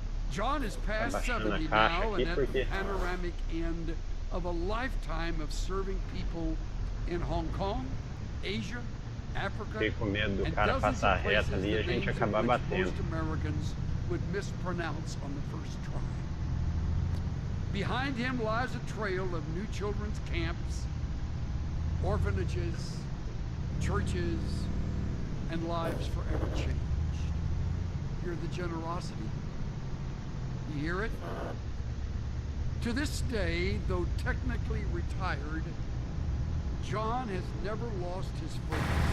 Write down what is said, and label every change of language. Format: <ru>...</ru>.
<en>John is past 70 now and at the panoramic end of a lifetime of serving people in Hong Kong, Asia, Africa,</en> <pt>Fiquei com medo do cara passar reto ali e a gente acabar batendo.</pt> <en>Americans would mispronounce on the first try. Behind him lies a trail of new children's camps, orphanages, churches, and lives forever changed. Hear the generosity? You hear it? To this day, though technically retired, John has never lost his focus.</en>